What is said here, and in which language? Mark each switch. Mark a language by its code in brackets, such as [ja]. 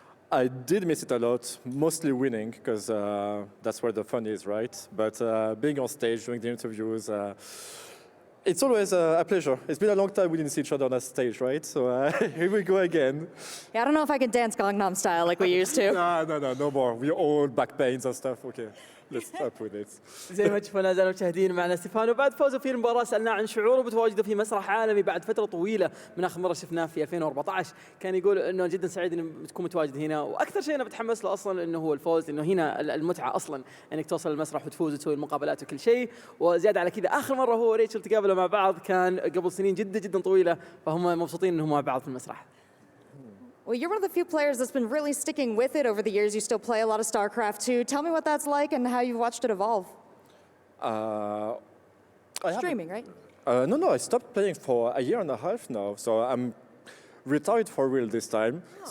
[en] I did miss it a lot, mostly winning, because that's where the fun is, right? But being on stage, doing the interviews, it's always a pleasure. It's been a long time we didn't see each other on that stage, right? So here we go again. Yeah, I don't know if I can dance Gangnam Style like we used to. No more. We're all back pains and stuff. Okay. Let's stop with it. [ar] زي ما تشوفون أعزائنا المشاهدين معنا ستيفانو بعد فوزه في المباراة سألناه عن شعوره بتواجده في مسرح عالمي بعد فترة طويلة من آخر مرة شفناه في 2014. كان يقول إنه جدا سعيد إنه تكون متواجد هنا، وأكثر شيء أنا بتحمس له أصلا إنه هو الفوز، إنه هنا المتعة أصلا إنك توصل للمسرح وتفوز وتسوي المقابلات وكل شيء. وزيادة على كذا آخر مرة هو وريتشل تقابلوا مع بعض كان قبل سنين جدا طويلة، فهم مبسوطين إنهم مع بعض في المسرح. [en] Well, you're one of the few players that's been really sticking with it over the years. You still play a lot of StarCraft 2. Tell me what that's like and how you've watched it evolve. Streaming, right? No, I stopped playing for a year and a half now, so I'm retired for real this time. Oh.